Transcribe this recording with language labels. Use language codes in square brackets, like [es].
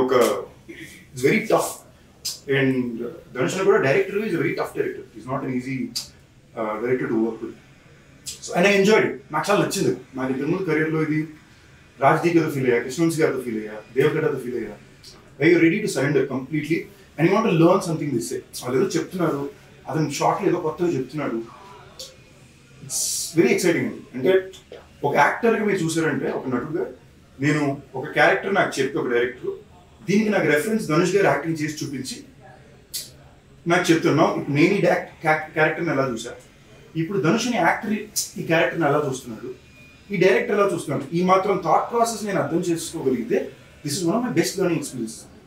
[en] ఒక it's very tough. And Dhanush కూడా director is very tough director. Is not an easy director to work with. So and I enjoyed. [te] నాకు చాలా నచ్చింది. నాకు ఇంతకుముందు కెరీర్లో ఇది రాజ్దీప్తో ఫీల్ అయ్యా, కృష్ణవంశీ గారితో ఫీల్ అయ్యా, దేవగడ్డతో ఫీల్ అయ్యా. [en] Where you're ready to surrender completely and you want to learn something they say. [te] వాళ్ళు ఏదో చెప్తున్నారు, అతను షార్ట్లో ఏదో కొత్తగా చెప్తున్నాడు. [en] it's very exciting [te] అండి. అంటే ఒక యాక్టర్గా మీరు చూసారంటే ఒక నటుడుగా నేను ఒక క్యారెక్టర్ నాకు చెప్తే ఒక డైరెక్టర్ దీనికి నాకు రెఫరెన్స్ ధనుష్ గారు యాక్టింగ్ చేసి చూపించి నాకు చెప్తున్నాం ఇప్పుడు నేను ఈ క్యారెక్టర్ని ఎలా చూసా, ఇప్పుడు ధనుష్ని యాక్టర్ ఈ క్యారెక్టర్ని ఎలా చూస్తున్నాడు, ఈ డైరెక్టర్ ఎలా చూస్తున్నాడు, ఈ మాత్రం థాట్ ప్రాసెస్ నేను అర్థం చేసుకోగలిగితే [en] This is one of my best learning experience.